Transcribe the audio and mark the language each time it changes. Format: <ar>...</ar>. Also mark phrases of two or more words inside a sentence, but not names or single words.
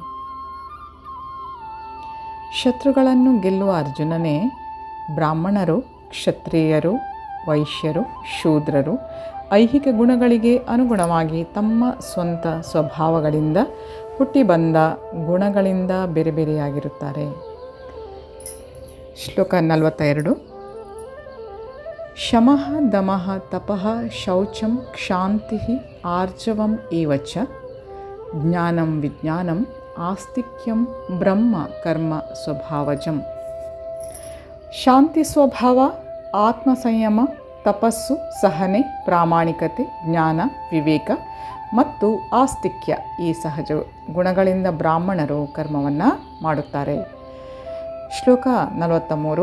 <kn>ಶತ್ರುಗಳನ್ನು ಗೆಲ್ಲುವ ಅರ್ಜುನನೇ, ಬ್ರಾಹ್ಮಣರು, ಕ್ಷತ್ರಿಯರು, ವೈಶ್ಯರು, ಶೂದ್ರರು ಐಹಿಕ ಗುಣಗಳಿಗೆ ಅನುಗುಣವಾಗಿ ತಮ್ಮ ಸ್ವಂತ ಸ್ವಭಾವಗಳಿಂದ ಹುಟ್ಟಿ ಬಂದ ಗುಣಗಳಿಂದ ಬೇರೆ ಬೇರೆಯಾಗಿರುತ್ತಾರೆ.</kn> <sa>ಶ್ಲೋಕ 42. ಶಮಃ ದಮಃ ತಪಃ ಶೌಚಂ ಕ್ಷಾಂತಿಃ ಆರ್ಜವಂ ಏವ ಚ ಜ್ಞಾನಂ ವಿಜ್ಞಾನಂ ಆಸ್ತಿಕ್ಯಂ ಬ್ರಹ್ಮ ಕರ್ಮ ಸ್ವಭಾವಜಂ.</sa> <kn>ಶಾಂತಿ ಸ್ವಭಾವ, ಆತ್ಮಸಂಯಮ, ತಪಸ್ಸು, ಸಹನೆ, ಪ್ರಾಮಾಣಿಕತೆ, ಜ್ಞಾನ, ವಿವೇಕ ಮತ್ತು ಆಸ್ತಿಕ್ಯ ಈ ಸಹಜ ಗುಣಗಳಿಂದ ಬ್ರಾಹ್ಮಣರು ಕರ್ಮವನ್ನು ಮಾಡುತ್ತಾರೆ. ಶ್ಲೋಕ 43.</kn>